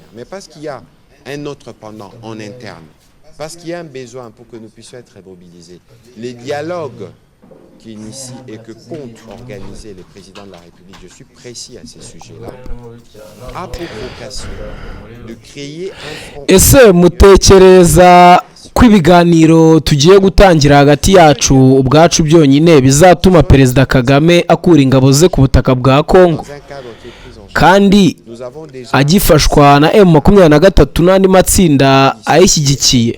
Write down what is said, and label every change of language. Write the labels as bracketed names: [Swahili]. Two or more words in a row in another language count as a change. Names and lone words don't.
[French] Mais parce qu'il y a un autre pendant en interne, parce qu'il y a un besoin pour que nous puissions être mobilisés, les dialogues qui initient et que compte organiser le président de la République, je suis précis à ces sujets-là, a pour vocation de créer un front. [Kinyarwanda] Ese mutekereza ko ibiganiro tugiye gutangira hagati yacu ubwacu byonyine bizatuma Perezida Kagame akura ingabo ze ku butaka bwa Kongo kandi agifashwa na M23 n'andi matsinda ayishyigikiye?